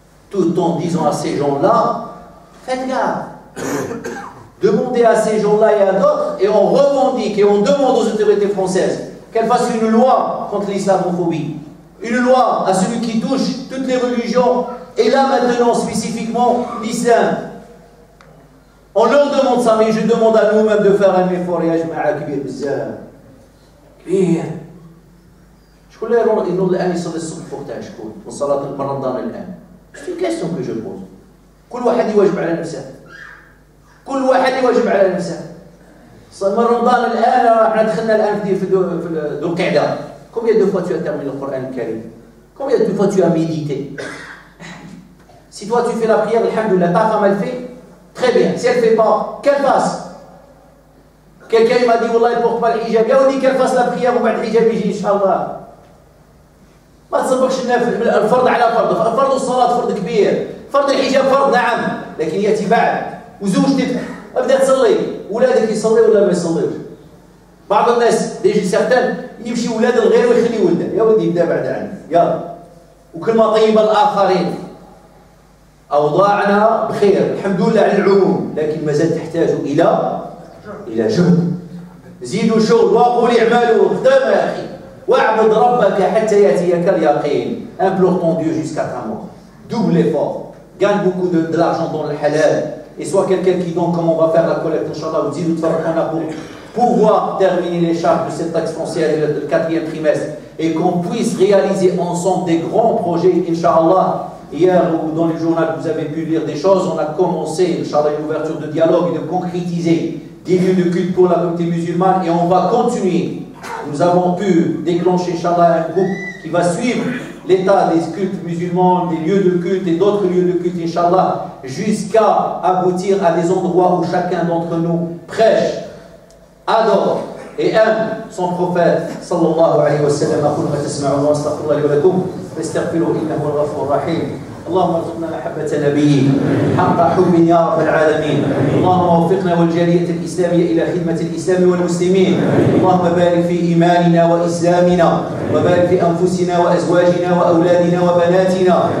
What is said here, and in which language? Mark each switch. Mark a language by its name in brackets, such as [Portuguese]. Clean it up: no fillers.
[French] Tout en disant à ces gens-là, faites gaffe. Demandez à ces gens-là et à d'autres, et on revendique et on demande aux autorités françaises qu'elles fassent une loi contre l'islamophobie. Une loi à celui qui touche toutes les religions, et là maintenant spécifiquement l'islam. On leur demande ça, mais je demande à nous-mêmes de faire un effort. [Arabic] يا جماعة كبير بزاف كبير. شكون اللي ينوض الآن يصلي الصبح وقتها؟ شكون؟ وصلاة رمضان الآن؟ [French] C'est une question que je pose. [Arabic] كل واحد يواجب على نفسه. كل واحد يواجب على نفسه. من رمضان الآن احنا دخلنا الآن في ذو القعدة. [French] Combien de fois tu as terminé le Coran Karim? Combien de fois tu as médité? Si toi tu fais la prière, alhamdoulilah, ta femme elle fait, très bien. Si elle ne fait pas, qu'elle fasse. Quelqu'un m'a dit, wallah, il ne porte pas le hijab. Il dit qu'elle fasse la prière ou [Arabic] بعد الحجاب يجي إن شاء الله. ما تصبقش الفرض على فرض. فرض الصلاة فرض كبير. فرض الحجاب فرض نعم، لكن يأتي بعد. وزوجتك ابدأ تصلي، ولادك يصلي ولا ما يصليش. بعض الناس ديجي سيغتان يمشي ولاد الغير ويخلي ولده، يا ولدي يبدا بعد عنه، يلا. وكلمة طيبة للآخرين. أوضاعنا بخير، الحمد لله على العموم، لكن ما زال تحتاج إلى جهد. زيدوا شغل وقول اعملوا، خدم يا أخي. واعبد ربك حتى يأتيك اليقين. [French] Implore ton Dieu jusqu'à ta mort. Double l'effort. Gagne beaucoup de l'argent dans le halal. Et sois quelqu'un qui donc, comme on va faire la collecte, Inch'Allah, vous dites, qu'on a pour pouvoir terminer les charges de cette taxe foncière le 4e trimestre et qu'on puisse réaliser ensemble des grands projets, Inch'Allah. Hier, dans le journal, vous avez pu lire des choses. On a commencé, Inch'Allah, une ouverture de dialogue et de concrétiser des lieux de culte pour la communauté musulmane et on va continuer. Nous avons pu déclencher, Inch'Allah, un groupe qui va suivre l'état des cultes musulmans, des lieux de culte et d'autres lieux de culte, Inch'Allah, jusqu'à aboutir à des endroits où chacun d'entre nous prêche, adore et aime son prophète, sallallahu alayhi wa sallam. [Arabic] أقول ما تسمعون وأستغفر الله لي ولكم فاستغفروه إنه هو الغفور الرحيم. اللهم ارزقنا محبة نبيك حق حب يا رب العالمين. اللهم وفقنا والجالية الإسلامية إلى خدمة الإسلام والمسلمين. اللهم بارك في إيماننا وإسلامنا وبارك في أنفسنا وأزواجنا وأولادنا وبناتنا.